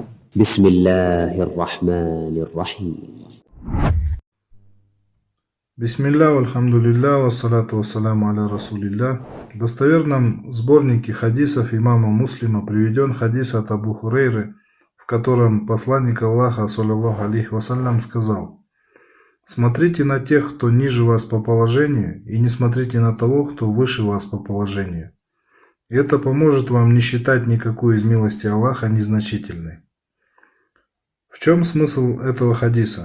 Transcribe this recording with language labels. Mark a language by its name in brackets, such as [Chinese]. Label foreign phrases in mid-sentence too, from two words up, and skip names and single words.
[Arabic] بسم الله الرحمن الرحيم. بسم الله، الحمد لله، والصلاة والسلام على رسول الله. [Russian] В достоверном сборнике хадисов имама Муслима приведен хадис от Абу Хурейры, в котором посланник Аллаха, [Arabic] صلى الله عليه وسلم, [Russian] сказал: «Смотрите на тех, кто ниже вас по положению, и не смотрите на того, кто выше вас по положению. И это поможет вам не считать никакую из милости Аллаха незначительной». В чем смысл этого хадиса?